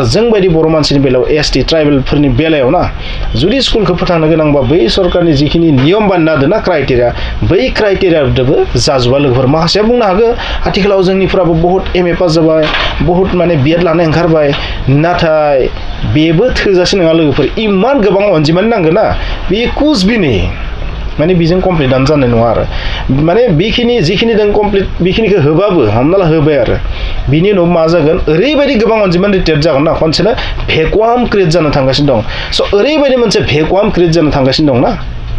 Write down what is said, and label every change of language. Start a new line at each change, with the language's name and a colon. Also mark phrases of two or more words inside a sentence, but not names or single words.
Bodo: जों बायदि बर' मानसिनि बेलायाव ST ट्राइबेलफोरनि बेलायाव ना जुदि स्कुलखौ फोथांनो गोनांबा बै सरकारनि जिखिनि नियम बानायना होदों ना क्राइटेरिया बै क्राइटेरियाजोंबो जाजोबा लोगोफोर माखासेया बुंनो हागौ आथिखालाव जोंनिफ्राबो बहुत MA पास जाबाय बहुत माने BEd लानाय ओंखारबाय नाथाय बेबो थोजासे नङा लोगोफोर इमान गोबां अनजिमानि नांगोन ना बे
Hindi: कुछ भी
Bodo: नहीं माने बेजों कमप्लिटआनो जानाय नङा आरो माने जिखिनि जों कमप्लिट बेखिनिखौ होबाबो हमना ला होबाय आरो बिनि उनाव मा जागोन ओरैबायदि गोबां अनजिमा रिटायार्ड जागोन ना खनसेनो भेकुवाम क्रिएट जानो थांगासिनो दं स' ओरैबायदि मोनसे भेकुवाम क्रिएट जानो